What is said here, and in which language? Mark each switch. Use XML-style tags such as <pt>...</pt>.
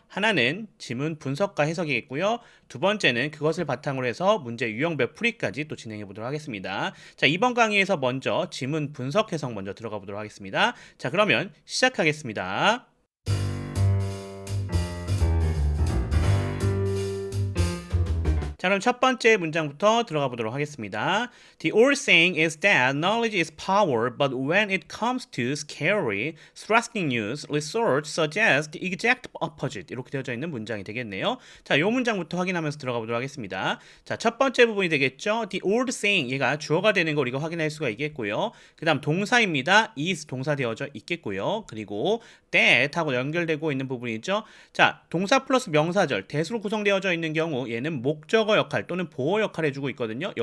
<ko>하나는 지문 분석과 해석이겠고요. 두 번째는 그것을 바탕으로 해서 문제 유형별 풀이까지 또 진행해 보도록 하겠습니다. 자, 이번 강의에서 먼저 지문 분석 해석 먼저 들어가 보도록 하겠습니다. 자, 그러면 시작하겠습니다. 자, 그럼 첫 번째 문장부터 들어가 보도록 하겠습니다.</ko> <en>The old saying is that knowledge is power, but when it comes to scary, threatening news, research suggests the exact opposite.</en> <ko>이렇게 되어져 있는 문장이 되겠네요. 자, 이 문장부터 확인하면서 들어가 보도록 하겠습니다. 자, 첫 번째 부분이 되겠죠. The old saying, 얘가 주어가 되는 거 우리가 확인할 수가 있겠고요. 그 다음 동사입니다. is 동사 되어져 있겠고요. 그리고 that 하고 연결되고 있는 부분이죠. 자, 동사 플러스 명사절, 대수로 구성되어져 있는 경우 얘는 목적어 역할 또는 보호 역할을 해주고 있거든요.</ko>